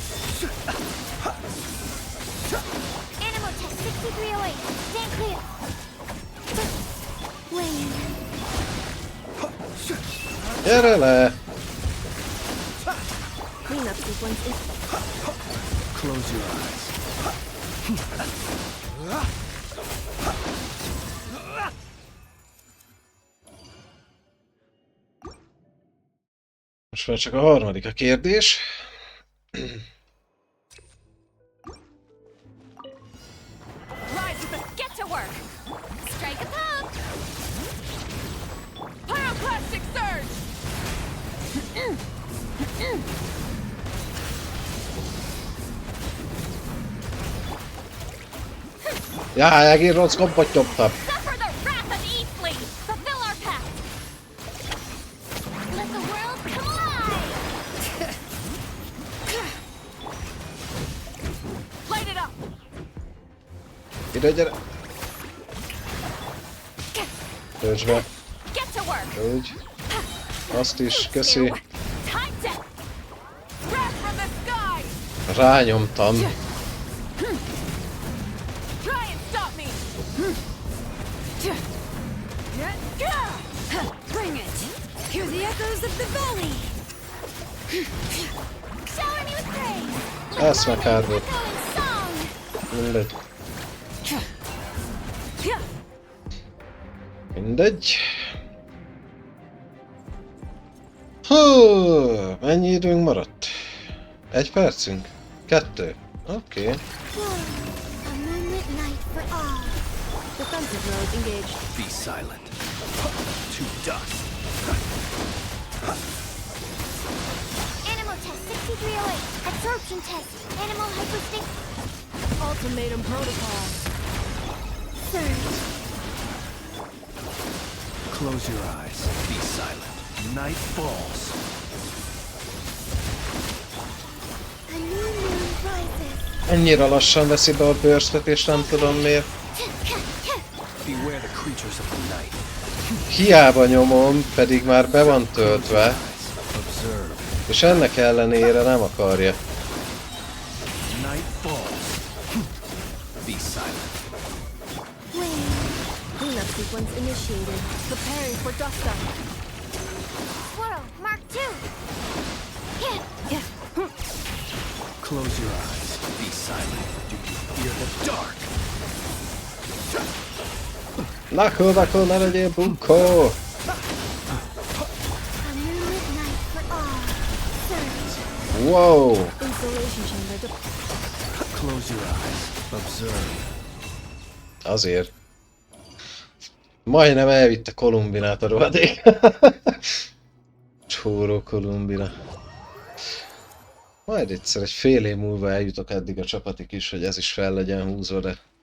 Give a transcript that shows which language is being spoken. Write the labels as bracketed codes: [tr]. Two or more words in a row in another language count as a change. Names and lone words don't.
[en] Animal test 6308. Stand clear. Wayne. [hu] Gyere le! [en] Cleanup sequence is. Close your eyes. [hu] Most már csak a harmadik a kérdés. [en] Rise with us. Get to work. Strike a pump. Pyroclastic surge. [hu] Jaj, egész rossz kompot nyomtam. [en] Suffer the wrath of Eastleaf. Fulfill our pact. Let the world come alive. Light it up. [hu] Ide, gyere! Töltsd be. [en] Get to work. [hu] Úgy. Azt is, köszi. [en] Time check. Wrath from the sky. [hu] Rányomtam. [en] Try and stop me. Bring it. Hear the echoes of the valley. Shower me with praise. [hu] Ezt meg hardot. [en] Echo in song. [hu] Mindegy. Mindegy. Hú, mennyi időnk maradt? 1 percünk? 2? Oké. [en] A moonlit night for all. Defensive mode engaged. Be silent. To dust. Animal test 6308. Absorption test. Animal hypostic. Ultimatum protocol. Surge. Close your eyes. Be silent. Night falls. A new moon rises. [hu] Ennyire lassan veszi be a bőrstöt, és nem tudom miért. [en] Beware the creatures of the night. [hu] Hiába nyomom, pedig már be van töltve, [en] Observe. [hu] és ennek ellenére nem akarja. [en] Night falls. Be silent. Cleanup sequence initiated. Preparing for dust up. Swirl. Mark 2. Close your eyes. Be silent. Do you fear the dark? [hu] Lakó, ne legyél bunkó! [en] A moonlit night for all. Surge. Wow! Insulation chamber. Close your eyes. Observe. [hu] Azért. Majdnem elvitte Kolumbinát a rohadék. Csóró Kolumbina. Majd egyszer egy fél év múlva eljutok eddig a csapatig is, hogy ez is fel legyen húzva, de...